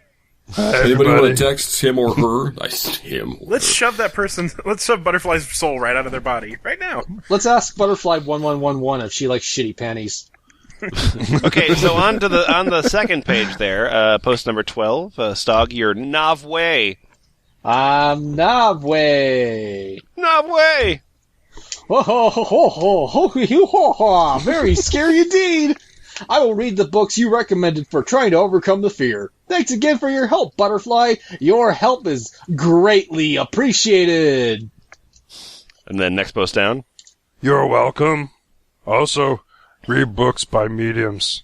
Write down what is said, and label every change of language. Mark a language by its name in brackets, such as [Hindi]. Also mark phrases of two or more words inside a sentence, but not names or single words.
[English] Anybody want to text him or her? Him. Or Let's her. shove that person. Let's shove Butterfly's soul right out of their body right now. Let's ask Butterfly 1111 if she likes shitty panties. Okay, so on the second page there, post number 12, Stog, your Navway. Navway. Navway! Ho ho ho ho ho ho ho ho ho. Very scary indeed. I will read the books you recommended for trying to overcome the fear. Thanks again for your help, Butterfly. Your help is greatly appreciated. And then next post down. You're welcome. Also, read books by mediums.